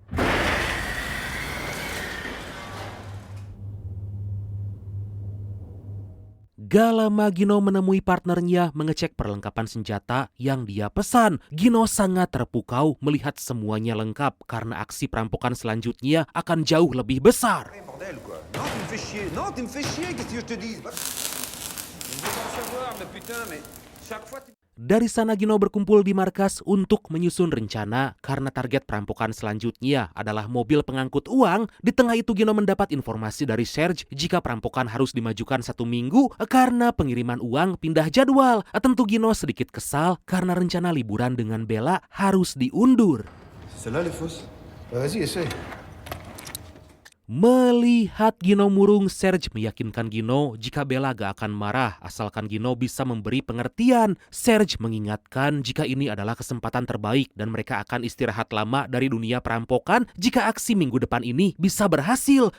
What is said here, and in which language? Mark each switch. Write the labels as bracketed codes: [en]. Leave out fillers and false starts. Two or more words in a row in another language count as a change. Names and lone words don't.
[id] Gak lama Gino menemui partnernya mengecek perlengkapan senjata yang dia pesan. Gino sangat terpukau melihat semuanya lengkap karena aksi perampokan selanjutnya akan jauh lebih besar. [fr] Bordel, quoi. Non, tu me fais chier. Non, tu me fais chier, qu'est-ce que je te dis? Je veux pas savoir, mais putain, mais chaque fois... [id] Dari sana Gino berkumpul di markas untuk menyusun rencana karena target perampokan selanjutnya adalah mobil pengangkut uang. Di tengah itu Gino mendapat informasi dari Serge jika perampokan harus dimajukan 1 minggu karena pengiriman uang pindah jadwal. Tentu Gino sedikit kesal karena rencana liburan dengan Bella harus diundur. [fr] Celle-là, elle est fausse. Vas-y, essaye. [id] Melihat Gino murung, Serge meyakinkan Gino jika Bella gak akan marah asalkan Gino bisa memberi pengertian. Serge mengingatkan jika ini adalah kesempatan terbaik dan mereka akan istirahat lama dari dunia perampokan jika aksi minggu depan ini bisa berhasil.